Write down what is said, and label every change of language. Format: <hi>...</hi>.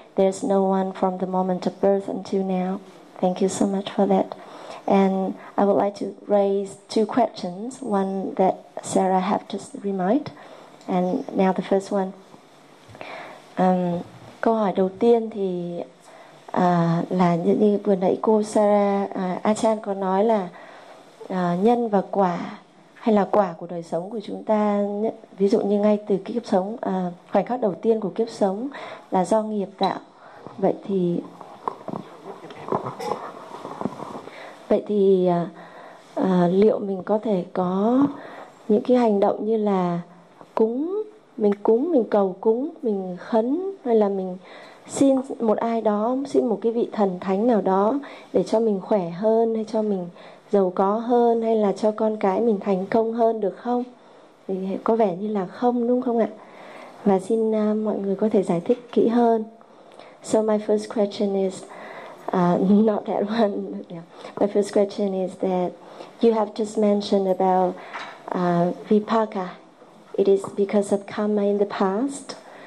<en>There's no one from the moment of birth until now. Thank you so much for that. And I would like to raise two questions, one that Sarah have just remarked, and now the first one.</en> <vi>Câu hỏi đầu tiên thì là như vừa nãy cô Sarah, Achan có nói là nhân và quả, hay là quả của đời sống của chúng ta, ví dụ như ngay từ kiếp sống, khoảnh khắc đầu tiên của kiếp sống là do nghiệp tạo. Vậy thì liệu mình có thể có những cái hành động như là cúng, mình cầu cúng, mình khấn, hay là mình xin một ai đó, xin một cái vị thần thánh nào đó để cho mình khỏe hơn, hay cho mình giàu có hơn, hay là cho con cái mình thành công hơn được không? Thì có vẻ như là không, đúng không ạ? Và xin mọi người có thể giải thích kỹ hơn.</vi> <en>So my first question is not that one. Yeah. My first question is that you have just mentioned about vipaka. It is because of karma in the past.</en>